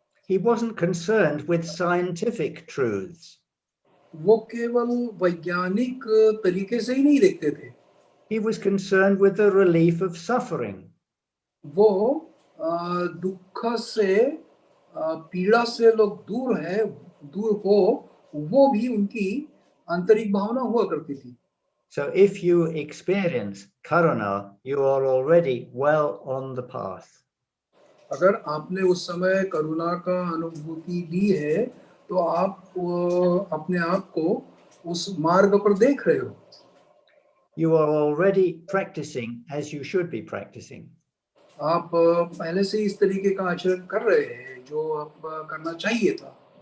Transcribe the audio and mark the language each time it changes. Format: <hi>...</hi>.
<en>He wasn't concerned with scientific truths.</en> <hi>वो केवल वैज्ञानिक तरीके से ही नहीं देखते थे.</hi> <en>He was concerned with the relief of suffering.</en> <hi>वो दुख से पीड़ा से लोग दूर हो, वो भी उनकी आंतरिक भावना हुआ करती थी.</hi> <en>So if you experience karuna, you are already well on the path.</en> <hi>अगर आपने उस समय करुणा का अनुभूति ली है, तो आप अपने आप को उस मार्ग पर देख रहे हो.</hi> <en>You are already practicing as you should be practicing.</en> <hi>आप पहले से इस तरीके का आचरण कर रहे हैं जो आप करना चाहिए था.</hi>